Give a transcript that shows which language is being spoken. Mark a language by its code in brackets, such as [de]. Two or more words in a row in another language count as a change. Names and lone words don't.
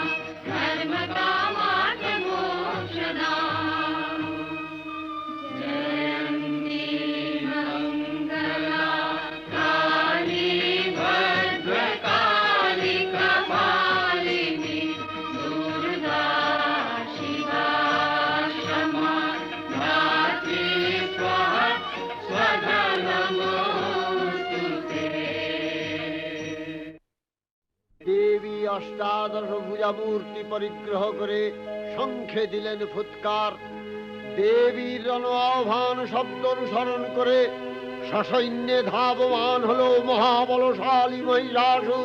[sa] धर्मकामार्थमोक्षदा जयन्ती मङ्गला काली भद्रकाली कपालिनी दुर्गा शिवा क्षमा धात्री स्वाहा स्वधा नमोऽस्तु ते। [bn] দেবী অষ্টাদশ ভুজামূর্তি পরিগ্রহ করে শঙ্খে দিলেন ফুৎকার। দেবীর রণ আহ্বান শব্দ অনুসরণ করে সসৈন্যে ধাবমান হলো মহাবলশালী মহিষাসুর।